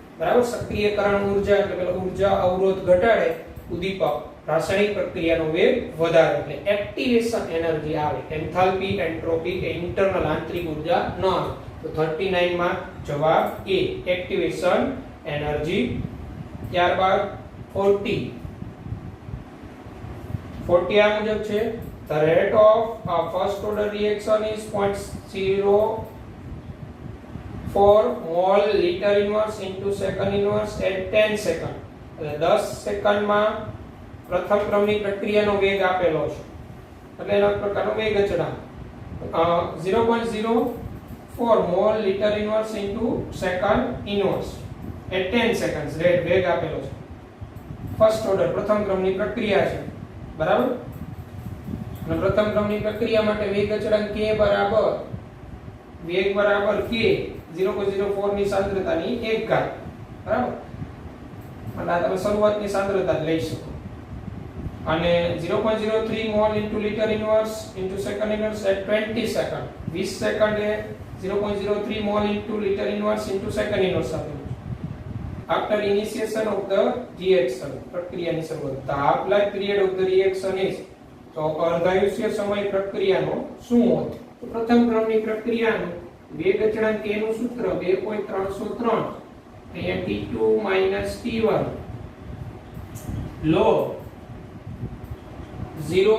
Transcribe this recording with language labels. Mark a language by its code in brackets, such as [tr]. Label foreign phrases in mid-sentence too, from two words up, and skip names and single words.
[gu] બરાબર, સક્રિયકરણ ઉર્જા એટલે કે ઉર્જા અવરોધ ઘટાડે ઉદ્દીપક રાસાયણિક પ્રક્રિયાનો વેગ વધારે એટલે [en] activation energy [gu] આવે. [en] enthalpy entropy [gu] કે ઇન્ટરનલ આંતરિક ઊર્જા ન આવે. તો 39 માં જવાબ એ [en] activation energy. [gu] ત્યારબાદ 40 આ મુજબ છે [en] the rate of a first order reaction is 0.04 mole liter inverse into second inverse at 10 second. [gu] એટલે 10 સેકન્ડમાં પ્રથમ ક્રમની પ્રક્રિયાનો વેગ આપેલો છે એટલે એનો પ્રકારનો વેગ અચળાંક 0.04 [en] mole liter inverse into second inverse at 10 seconds [gu] રેટ વેગ આપેલો છે. [en] first order [gu] પ્રથમ ક્રમની પ્રક્રિયા છે બરાબર. અને પ્રથમ ક્રમની પ્રક્રિયા માટે વેગ અચળાંક k બરાબર વેગ બરાબર k 0.04 ની સાંદ્રતાની 1 ઘાત બરાબર. અને તમે શરૂઆતની સાંદ્રતા લઈ શકો અને 0.03 [en] mole into liter inverse into second inverse at 20 second [gu] 20 સેકન્ડે 0.03 [en] mole into liter inverse into second inverse [gu] આપેલું છે. [en] After initiation of the reaction [gu] પ્રક્રિયાની શરૂઆત [en] the half life period of the reaction is [gu] તો અર્ધાયુષ્ય સમય પ્રક્રિયાનો શું હોય? તો પ્રથમ ક્રમની પ્રક્રિયાનું વેગ અચળાંક k નું સૂત્ર 2.303 અહીંયા t2 t1 log 0.